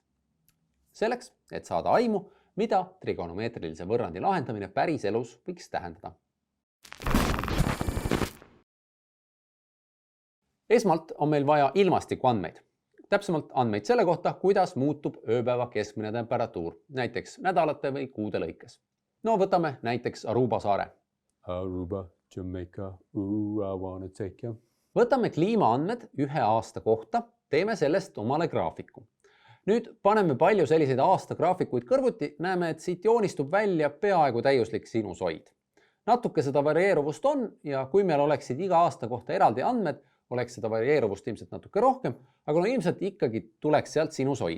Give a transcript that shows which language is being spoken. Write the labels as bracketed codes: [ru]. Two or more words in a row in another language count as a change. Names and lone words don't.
[et] Selleks, et saada aimu, mida trigonomeetrilise võrrandi lahendamine päris elus võiks tähendada. Esmalt on meil vaja ilmastikuandmeid. Täpsemalt andmeid selle kohta, kuidas muutub ööpäeva keskmine temperatuur, näiteks nädalate või kuude lõikes. No võtame näiteks Aruba saare. [en] Aruba, Jamaica, I wanna take you. [et] Võtame kliimaandmed ühe aasta kohta, teeme sellest omale graafiku. Nüüd paneme palju selliseid aastagraafikuid kõrvuti, näeme, et siit joonistub välja peaaegu täiuslik sinusoid. Natuke seda varieeruvust on ja kui meil oleksid iga aasta kohta eraldi andmed, oleks seda varieeruvust ilmselt natuke rohkem, aga ilmselt ikkagi tuleks sealt sinusoid.